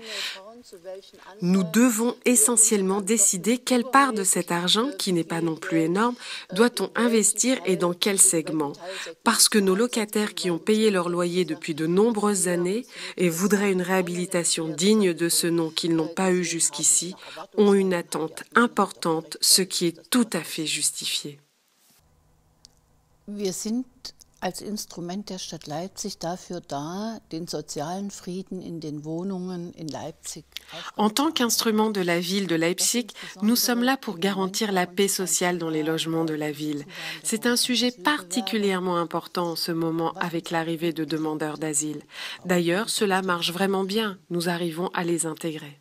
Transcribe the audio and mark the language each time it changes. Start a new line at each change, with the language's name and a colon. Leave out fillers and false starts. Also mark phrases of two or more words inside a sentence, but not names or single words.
French: Nous devons essentiellement décider quelle part de cet argent, qui n'est pas non plus énorme, doit-on investir et dans quel segment. Parce que nos locataires qui ont payé leur loyer depuis de nombreuses années et voudraient une réhabilitation digne de ce nom qu'ils n'ont pas eu jusqu'ici, ont une attente importante, ce qui est tout à fait justifié.
German: Wir sind als Instrument der Stadt Leipzig dafür da, den sozialen Frieden in den Wohnungen in Leipzig.
French: En tant qu'instrument de la ville de Leipzig, nous sommes là pour garantir la paix sociale dans les logements de la ville. C'est un sujet particulièrement important en ce moment avec l'arrivée de demandeurs d'asile. D'ailleurs, cela marche vraiment bien. Nous arrivons à les intégrer.